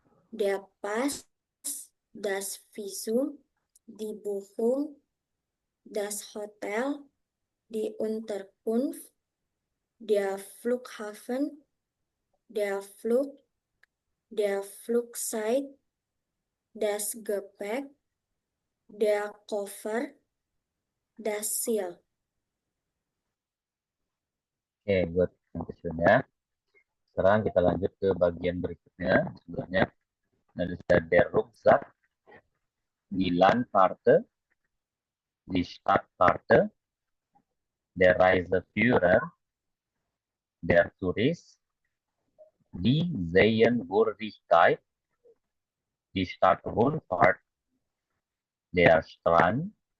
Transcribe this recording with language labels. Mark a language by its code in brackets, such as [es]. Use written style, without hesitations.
[de] der Pass, das Visum, die Buchung, das Hotel, die Unterkunft, der Flughafen, der Flugzeug, das Gepäck, der Koffer, das Ziel. [id] Oke, good. Lanjutkan ya. Sekarang kita lanjut ke bagian berikutnya. Sebenarnya ada der Rucksack, [de] die Landkarte, die Stadtkarte, der Reiseführer, der Tourist, die Sehenswürdigkeit, die Stadtrundfahrt, der Strand,